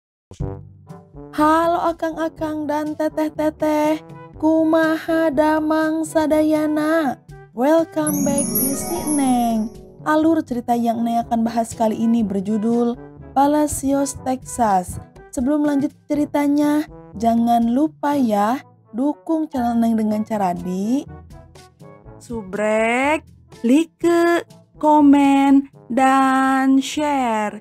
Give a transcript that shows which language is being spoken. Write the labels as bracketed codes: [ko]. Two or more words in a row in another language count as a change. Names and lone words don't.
[su] Halo akang-akang dan teteh-teteh, kumaha damang sadayana. [en] Welcome back di Si Neng. [id] Alur cerita yang Neng akan bahas kali ini berjudul Palacios, Texas. Sebelum lanjut ceritanya, jangan lupa ya dukung channel Neng dengan cara di subrek, like, komen, dan share.